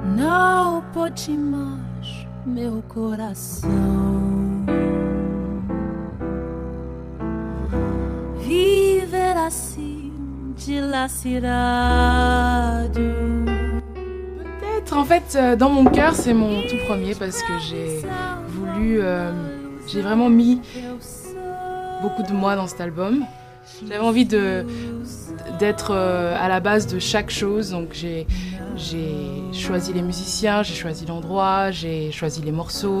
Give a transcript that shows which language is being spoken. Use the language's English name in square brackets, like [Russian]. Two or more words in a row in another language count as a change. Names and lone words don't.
[Portuguese] Não pode mais meu coração viver assim dilacerado. [French] Peut-être, en fait, dans mon cœur, c'est mon tout premier parce que j'ai vraiment mis beaucoup de moi dans cet album. J'avais envie d'être à la base de chaque chose, donc j'ai choisi les musiciens, j'ai choisi l'endroit, j'ai choisi les morceaux.